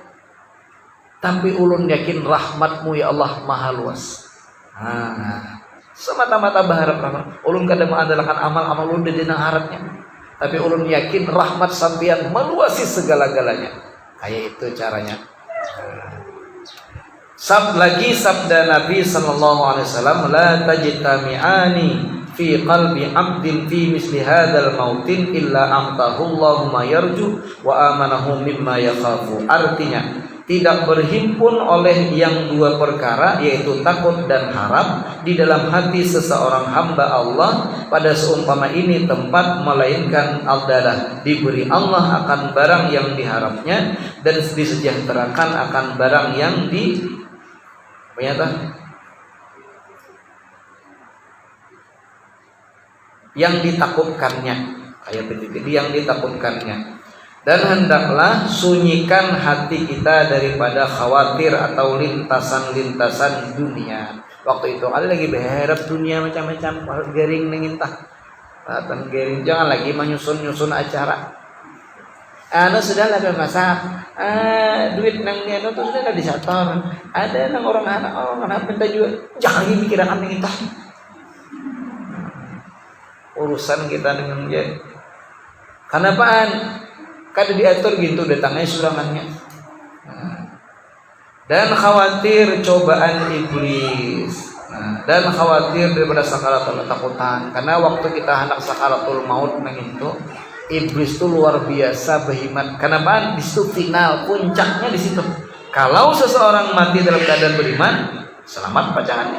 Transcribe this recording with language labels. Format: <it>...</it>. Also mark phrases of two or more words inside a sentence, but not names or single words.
<bjn>Tapi ulun yakin rahmatmu ya Allah maha luas. Nah, semata-mata berharap rahmat. Ulun kadang mengandalkan amal-amal ulun di harapnya. Tapi ulun yakin rahmat sampeyan meluasi segala-galanya. Kayak itu caranya. Sabda Nabi</bjn> <ar>صلى الله عليه وسلم، لا تجتمعان في قلب عبد في مثل هذا الموطن إلا أعطاه الله ما يرجو وأمنه مما يخاف.</ar> <bjn>Artinya, tidak berhimpun oleh yang dua perkara, yaitu takut dan harap, di dalam hati seseorang hamba Allah pada seumpama ini tempat, melainkan adalah diberi Allah akan barang yang diharapnya dan disejahterakan akan barang yang yang ditakutkannya, kayak begitu, yang ditakutkannya. Dan hendaklah sunyikan hati kita daripada khawatir atau lintasan-lintasan dunia. Waktu itu ada lagi berharap dunia macam-macam, garing nengintah, garing, jangan lagi menyusun-nyusun acara. Sudahlah bermasak, duit nang dia tuh sudah disetor, ada nang orang anak minta juga, jangan lagi mikiran nengintah. urusan kita dengan dia. Kenapaan? Kada diatur gitu datangnya surangannya. Dan khawatir cobaan iblis. Dan khawatir daripada sakaratul takutan. Karena waktu kita hendak sakaratul maut itu, iblis itu luar biasa behimat. Kenapa? Di situ final, puncaknya di situ. Kalau seseorang mati dalam keadaan beriman, selamat pacarannya.</bjn>